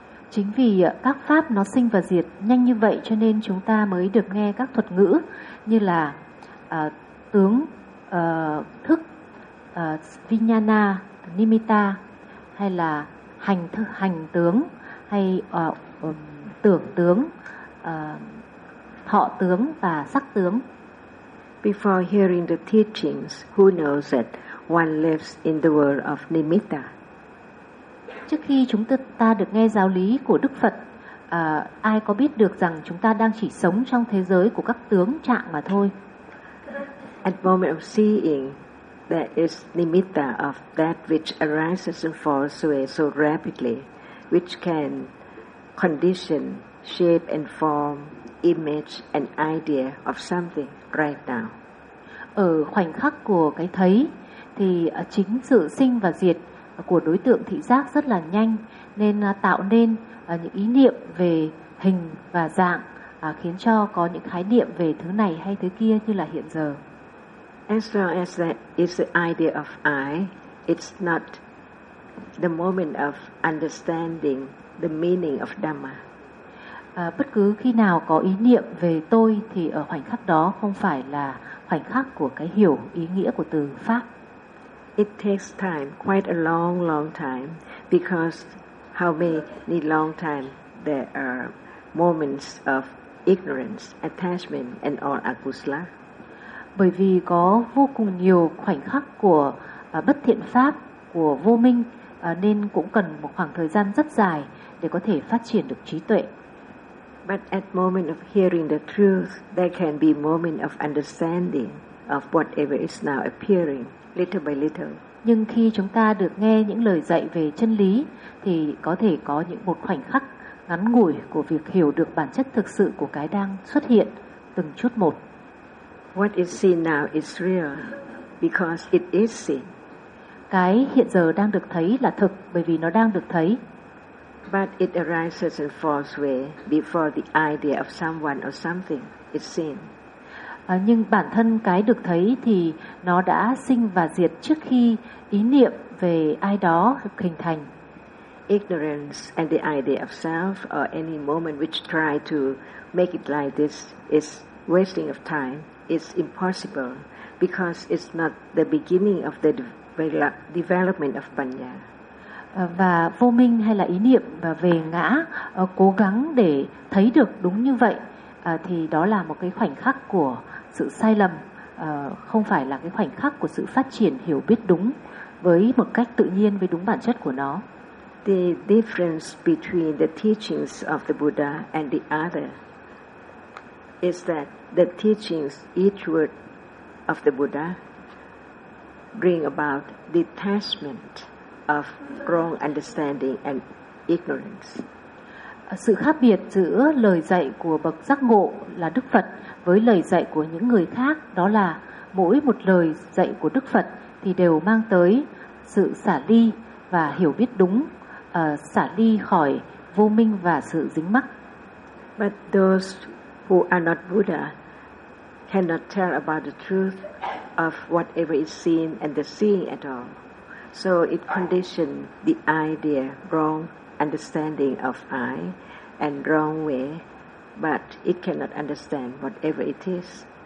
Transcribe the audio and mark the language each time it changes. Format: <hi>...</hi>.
<vi>Chính vì các pháp nó sinh và diệt nhanh như vậy cho nên chúng ta mới được nghe các thuật ngữ như là tướng, thức, vinyana, nimitta hay là hành thức, hành tướng hay tưởng tướng, thọ tướng và sắc tướng.</vi> <en>Before hearing the teachings, who knows that one lives in the world of nimitta?</en> <vi>Trước khi chúng ta được nghe giáo lý của Đức Phật, ai có biết được rằng chúng ta đang chỉ sống trong thế giới của các tướng trạng mà thôi.</vi> <en>At moment of seeing, there is nimitta of that which arises and falls away so rapidly, which can condition, shape and form, image and idea of something right now.</en> <vi>Ở khoảnh khắc của cái thấy, thì chính sự sinh và diệt của đối tượng thị giác rất là nhanh nên tạo nên những ý niệm về hình và dạng, khiến cho có những khái niệm về thứ này hay thứ kia như là hiện giờ.</vi> <en>As long as that is the idea of I, it's not the moment of understanding the meaning of Dhamma.</en> <vi>Bất cứ khi nào có ý niệm về tôi thì ở khoảnh khắc đó không phải là khoảnh khắc của cái hiểu ý nghĩa của từ pháp.</vi> <en>It takes time, quite a long, long time, because how many long time there are moments of ignorance, attachment, and all akusala.</en> <vi>Bởi vì có vô cùng nhiều khoảnh khắc của bất thiện pháp, của vô minh, nên cũng cần một khoảng thời gian rất dài để có thể phát triển được trí tuệ.</vi> <en>But at moment of hearing the truth, there can be moment of understanding of whatever is now appearing. Little by little.</en> <vi>Nhưng khi chúng ta được nghe những lời dạy về chân lý thì có thể có những một khoảnh khắc ngắn ngủi của việc hiểu được bản chất thực sự của cái đang xuất hiện từng chút một.</vi> <en>What is seen now is real because it is seen.</en> <vi>Cái hiện giờ đang được thấy là thực bởi vì nó đang được thấy.</vi> <en>But it arises and falls away before the idea of someone or something is seen.</en> <vi>Nhưng bản thân cái được thấy thì nó đã sinh và diệt trước khi ý niệm về ai đó hình thành.</vi> <en>Ignorance and the idea of self or any moment which try to make it like this is wasting of time, it's impossible because it's not the beginning of the development of panya.</en> <vi>Và vô minh hay là ý niệm về ngã cố gắng để thấy được đúng như vậy thì đó là một cái khoảnh khắc của sự sai lầm, không phải là cái khoảnh khắc của sự phát triển hiểu biết đúng với một cách tự nhiên với đúng bản chất của nó.</vi> <en>The difference between the teachings of the Buddha and the other is that the teachings, each word of the Buddha, bring about detachment of wrong understanding and ignorance.</en> <vi>Sự khác biệt giữa lời dạy của bậc giác ngộ là Đức Phật với lời dạy của những người khác đó là mỗi một lời dạy của Đức Phật thì đều mang tới sự xả ly và hiểu biết đúng, xả ly khỏi vô minh và sự dính mắc.</vi> <en>But those who are not Buddha cannot tell about the truth of whatever is seen and the seeing at all. So it conditions the idea wrong understanding of I and wrong way, but it cannot understand whatever it is.</en>